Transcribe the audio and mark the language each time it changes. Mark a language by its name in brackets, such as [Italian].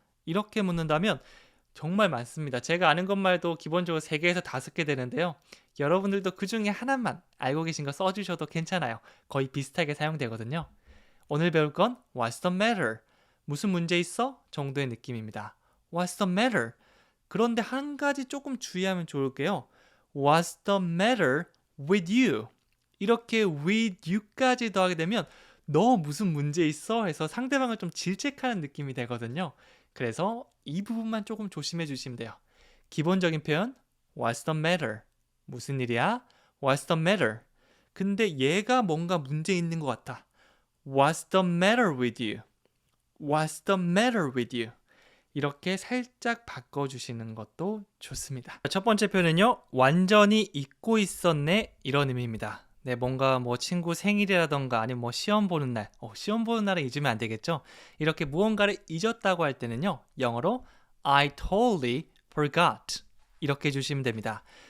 [Korean] 이렇게 묻는다면 정말 많습니다. 제가 아는 것만 해도 기본적으로 3개에서 5개 되는데요. 여러분들도 그 중에 하나만 알고 계신 거 써주셔도 괜찮아요. 거의 비슷하게 사용되거든요. 오늘 배울 건 [English] What's the matter? [Korean] 무슨 문제 있어? 정도의 느낌입니다. [English] What's the matter? [Korean] 그런데 한 가지 조금 주의하면 좋을 게요. [English] What's the matter with you? [Korean] 이렇게 [English] with you [Korean] 까지 더하게 되면 너 무슨 문제 있어? 해서 상대방을 좀 질책하는 느낌이 되거든요. 그래서 이 부분만 조금 조심해 주시면 돼요. 기본적인 표현 [English] What's the matter? [Korean] 무슨 일이야? [English] What's the matter? [Korean] 근데 얘가 뭔가 문제 있는 것 같아. [English] What's the matter with you? What's the matter with you? [Korean] 이렇게 살짝 바꿔주시는 것도 좋습니다. 첫 번째 표현은요. 완전히 잊고 있었네 이런 의미입니다. 네, 뭔가 뭐 친구 생일이라던가 아니면 뭐 시험 보는 날, 시험 보는 날에 잊으면 안 되겠죠? 이렇게 무언가를 잊었다고 할 때는요. 영어로 [English] I totally forgot [Korean] 이렇게 해주시면 됩니다.